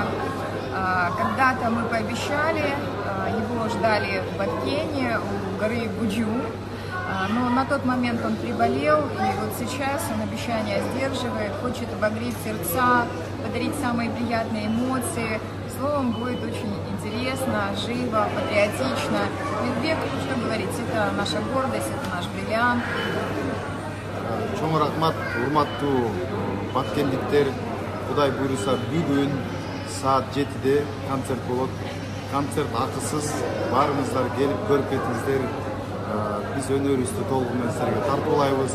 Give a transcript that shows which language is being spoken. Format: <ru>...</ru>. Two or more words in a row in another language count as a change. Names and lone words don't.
<ru>Когда-то мы пообещали, его ждали в Баткене у горы Гуджу, но на тот момент он приболел, и вот сейчас он обещания сдерживает, хочет обогреть сердца, подарить самые приятные эмоции. Словом, будет очень интересно, живо, патриотично. Мирбек, что говорить, это наша гордость, это наш бриллиант.</ru> <ky>Чоң рахмат, урматтуу баткендиктер. Кудай буйруса бүгүн саат 7-де концерт болот. Концерт акысыз. Баарыңыздар келип көрүп кетиңиздер. Биз өнөрүбүздү толугу менен силерге тартуулайбыз.</ky>